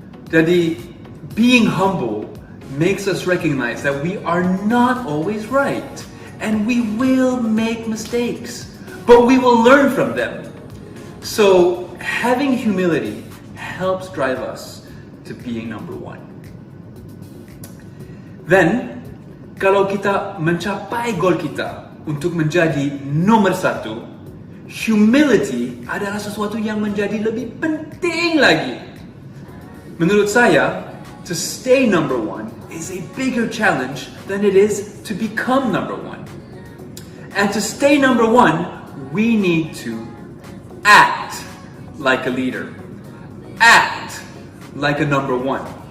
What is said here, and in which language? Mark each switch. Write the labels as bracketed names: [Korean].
[Indonesian] Jadi, [English] being humble makes us recognize that we are not always right, and we will make mistakes, but we will learn from them. So, having humility helps drive us to being number one. [Indonesian] Then, kalau kita mencapai goal kita untuk menjadi nomor satu, humility adalah sesuatu yang menjadi lebih penting lagi. Menurut saya, [English] to stay number one is a bigger challenge than it is to become number one. And to stay number one, we need to act like a leader, act like a number one.